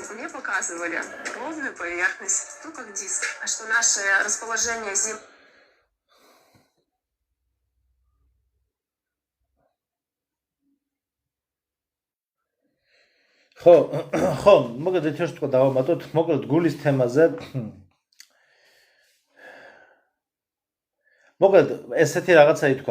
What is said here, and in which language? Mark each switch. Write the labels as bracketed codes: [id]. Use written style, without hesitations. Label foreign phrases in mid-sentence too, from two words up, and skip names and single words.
[ru] Мне показывали ровную поверхность, ну как диск. А что наше расположение Земли... [ka] ხო, მოკლედ ერთ თქვა დავამატოთ, მოკლედ გულის თემაზე. მოკლედ ესეთი რაღაცა ითქვა.